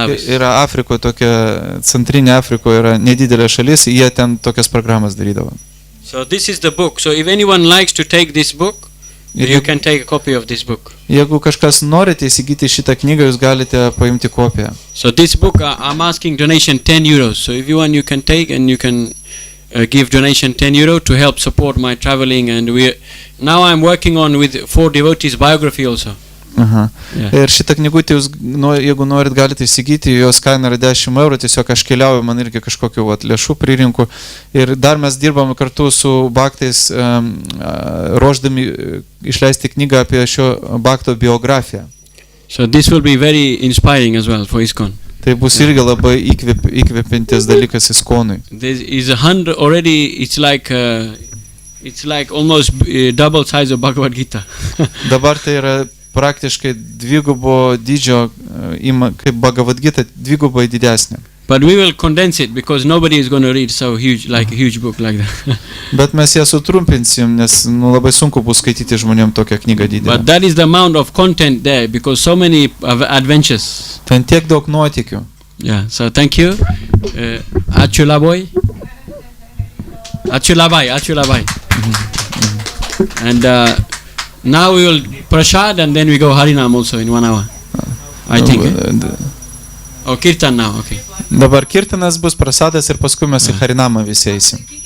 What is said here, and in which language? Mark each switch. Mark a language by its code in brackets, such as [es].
[lt] Yra Afrikoje tokia, centrinė Afrikoje yra nedidelė šalis, jie ten tokias programas darydavo. [en] So this is the book. So if anyone likes to take this book, you can take a copy of this book. [lt] Jeigu kažkas norite įsigyti šitą knygą, jūs galite paimti kopiją. [en] So this book, I'm asking donation 10 euros. So if you want, you can take and you can give donation 10 euro to help support my traveling. And now I'm working on with 4 devotees biography also. Aha. Yeah. [lt] Ir šitą knygutę jūs, jeigu norit, galite įsigyti, jos kaina yra 10 eurų, tiesiog aš keliauju, man irgi kažkokiu lėšų pririnku. Ir dar mes dirbame kartu su Bhaktais, ruošdami išleisti knygą apie šio Bhakto biografiją. [en] So this will be very inspiring as well for ISKCON. [lt] Tai bus irgi labai įkvepiantis dalykas ISKCONui. [en] There is 100 already, it's like almost double size of Bhagavad Gita. [lt] Dabar tai yra praktiškai dvigubo dydžio, kaip Bhagavad Gita, dvigubai didesnė. [en] But we will condense it because nobody is going to read so huge, like a huge book like that. [lt] Bet mes ją sutrumpinsim, nes labai sunku bus skaityti žmonėm tokią knygą didelę. [en] But that is the amount of content there because so many adventures. [lt] Ten tiek daug nuotykių. [en] Yeah, so thank you. [lt] Ačiū labai. Ačiū labai. [en] And now we will prasad and then we go Harinam also in 1 hour. I think. Oh, kirtan now, okay. [lt] Dabar kirtanas bus prasadas ir paskui mes į Harinamą visi eisim.